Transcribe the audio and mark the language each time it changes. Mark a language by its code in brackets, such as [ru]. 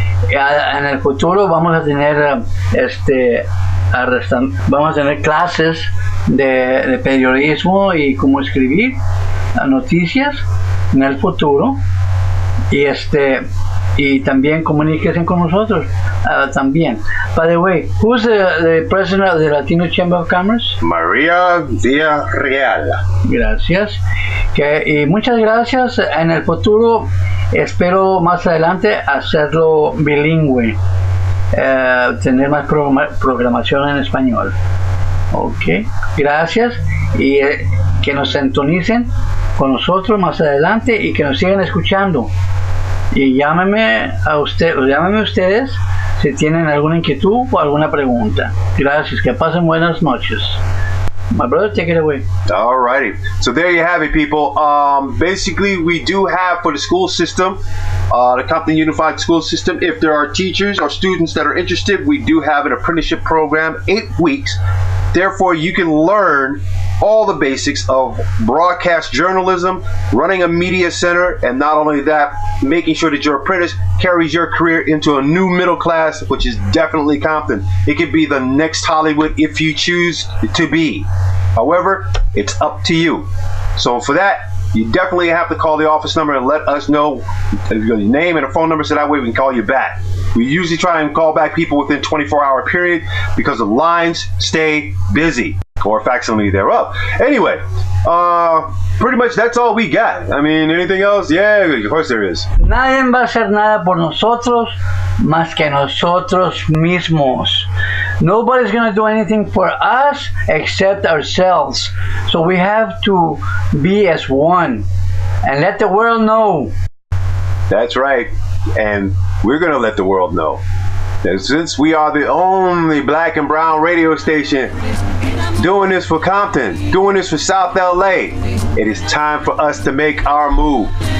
[es] En el futuro vamos a tener clases de periodismo y cómo escribir noticias en el futuro, y también comuníquense con nosotros también. [en] By the way, who's the president of the Latino Chamber of Commerce? [es] María Villareal. Gracias. Y muchas gracias. En el futuro espero más adelante hacerlo bilingüe, tener más programación en español. Ok, gracias, y que nos sintonicen con nosotros más adelante y que nos sigan escuchando. Y llámenme ustedes si tienen alguna inquietud o alguna pregunta. Gracias, que pasen buenas noches. [en] My brother, take it away. Alrighty. So there you have it, people. Basically, we do have for the school system, the Compton Unified School System, if there are teachers or students that are interested, we do have an apprenticeship program, 8 weeks. Therefore, you can learn all the basics of broadcast journalism, running a media center, and not only that, making sure that your apprentice carries your career into a new middle class, which is definitely Compton. It could be the next Hollywood if you choose to be. However, it's up to you. So for that, you definitely have to call the office number and let us know your name and a phone number, so that way we can call you back. We usually try and call back people within 24-hour period because the lines stay busy, or facsimile thereof. Anyway, pretty much that's all we got. I mean, anything else? Yeah, of course there is. [es] Nadie va a hacer nada por nosotros más que nosotros mismos. [en] Nobody's going to do anything for us except ourselves. So we have to be as one and let the world know. That's right. And we're going to let the world know that since we are the only black and brown radio station doing this for Compton, doing this for South LA, it is time for us to make our move.